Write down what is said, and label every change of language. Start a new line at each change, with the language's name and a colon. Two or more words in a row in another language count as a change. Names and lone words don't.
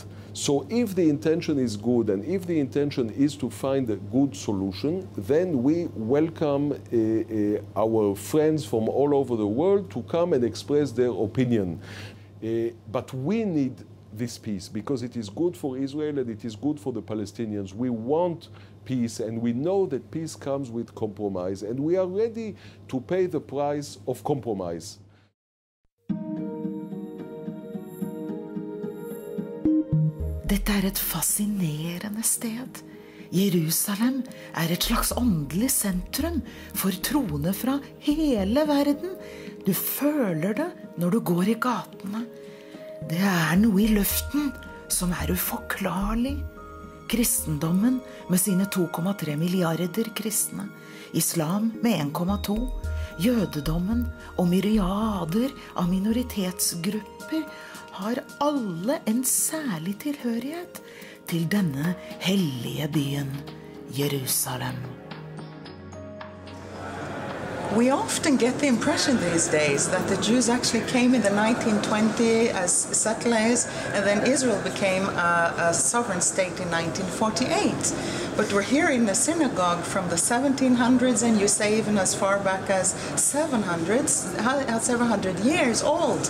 English: So if the intention is good and if the intention is to find a good solution, then we welcome our friends from all over the world to come and express their opinion. But we need this peace because it is good for Israel and it is good for the Palestinians. We want peace, and we know that peace comes with compromise, and we are ready to pay the price of compromise.
Norwegian: Dette er et fascinerende sted. Jerusalem er et slags åndelig sentrum for troende fra hele verden. Du føler det når du går i gatene. Det er noe i luften som er uforklarlig. Kristendommen med sine 2,3 milliarder kristne, islam med 1,2, jødedommen og myriader av minoritetsgrupper har alle en særlig tilhørighet til denne hellige byen, Jerusalem.
English: We often get the impression these days that the Jews actually came in the 1920s as settlers, and then Israel became a sovereign state in 1948. But we're here in the synagogue from the 1700s, and you say even as far back as 700 years old.